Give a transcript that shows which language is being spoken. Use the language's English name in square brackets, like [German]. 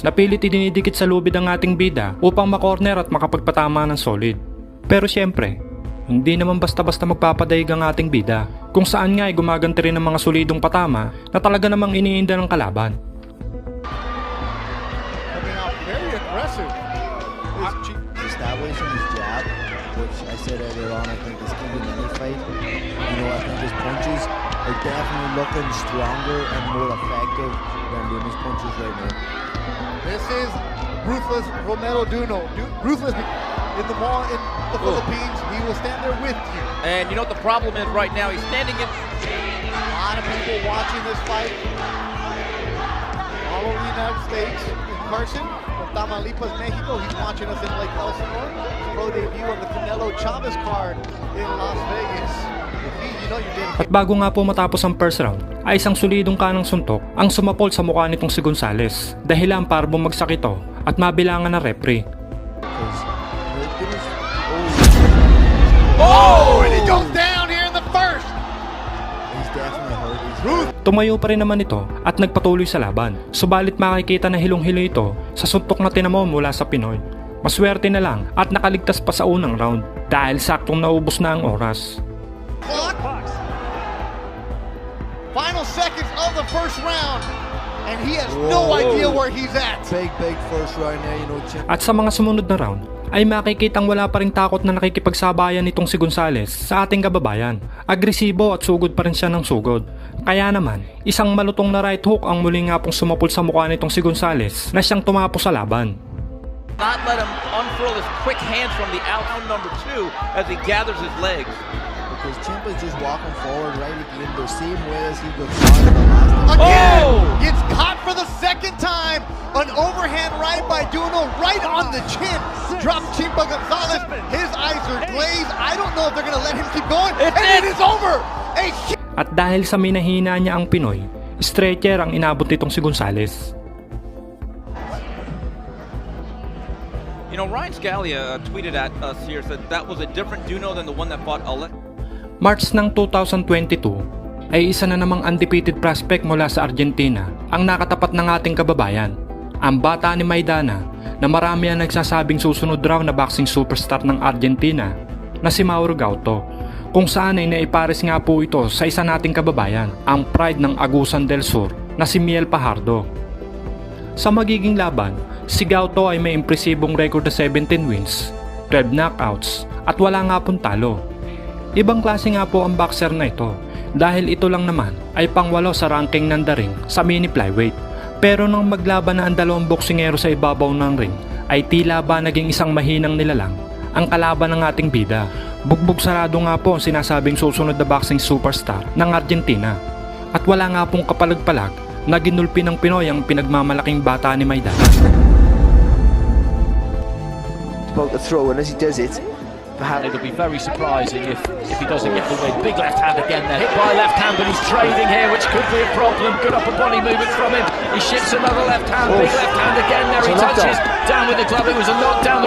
[Filipino] Napilit idinidikit sa lubid ang ating bida upang makorner at makapagpatama ng solid. Pero syempre, hindi naman basta-basta magpapadaig ang ating bida, kung saan nga ay gumaganti rin ng mga solidong patama na talaga namang iniinda ng kalaban. [English] Very aggressive. Establishing his jab, which I said earlier on, I think is key in any fight. You know, I think his punches are definitely looking stronger and more effective than Duno's punches right now. This is ruthless Romero Duno. Ruthless in the mall in the Philippines. He will stand there with you. And you know what the problem is right now? He's standing in. A lot of people watching this fight all over the United States. In Carson, from Tamaulipas, Mexico. He's watching us in Lake Elsinore. Pro debut on the Canelo Chavez card in Las Vegas. [Filipino] At bago nga po matapos ang first round, ay isang solidong kanang suntok ang sumapol sa mukha nitong si Gonzalez, dahilan para bumagsak ito at mabilangan ng referee. Oh! [English] And he goes down here in the first! He's definitely hurt. [Filipino] Tumayo pa rin naman ito at nagpatuloy sa laban, subalit makikita na hilong-hilo ito sa suntok na tinamo mula sa Pinoy. Maswerte na lang at nakaligtas pa sa unang round dahil saktong naubos na ang oras. [English] Final seconds of the first round, and he has no idea where he's at. Big first round there, you know. [Filipino] At sa mga sumunod na round, ay makikitang wala pa ring takot na nakikipagsabayan nitong si Gonzalez sa ating kababayan. Agresibo at sugod pa rin siya ng sugod. Kaya naman, isang malutong na right hook ang muli nga pong sumapol sa mukha nitong si Gonzalez na siyang tumapo sa laban. [English] Not let him unfurl his quick hands from the out number 2 as he gathers his legs. Because Ciampa's just walking forward right again the same way as he got caught in the last time. Again, Oh! gets caught for the second time. An overhand right by Duno, right on the chin. Drops Ciampa Gonzalez. His eyes are glazed. I don't know if they're gonna let him keep going. It's And it is over. A [Filipino] At dahil sa minahina niya ang Pinoy, stretcher ang inabot nitong si Gonzalez. [English] You know, Ryan Scalia tweeted at us here, said that was a different Duno than the one that fought Alex. [Filipino] March ng 2022 ay isa na namang undefeated prospect mula sa Argentina ang nakatapat ng ating kababayan, ang bata ni Maidana na marami ang nagsasabing susunod raw na boxing superstar ng Argentina na si Mauro Gauto, kung saan ay naipares nga po ito sa isa nating kababayan, ang pride ng Agusan del Sur na si Miel Pajardo. Sa magiging laban, si Gauto ay may impresibong record na 17 wins, 12 knockouts at wala nga pong talo. Ibang klase nga po ang boxer na ito dahil ito lang naman ay pangwalo sa ranking ng The Ring sa mini flyweight. Pero nang maglaban na ang dalawang boksingero sa ibabaw ng ring ay tila ba naging isang mahinang nilalang ang kalaban ng ating bida. Bugbog sarado nga po ang sinasabing susunod na boxing superstar ng Argentina. At wala nga pong kapalag-palag na ginulpi ng Pinoy ang pinagmamalaking bata ni Maidana. [English] About to throw, and as he does it, It'll be very surprising if he doesn't get the win. Big left hand again there. Hit by left hand, but he's trading here, which could be a problem. Good upper body movement from him. He shifts another left hand. Big left hand again there. He touches down with the glove. It was a knockdown.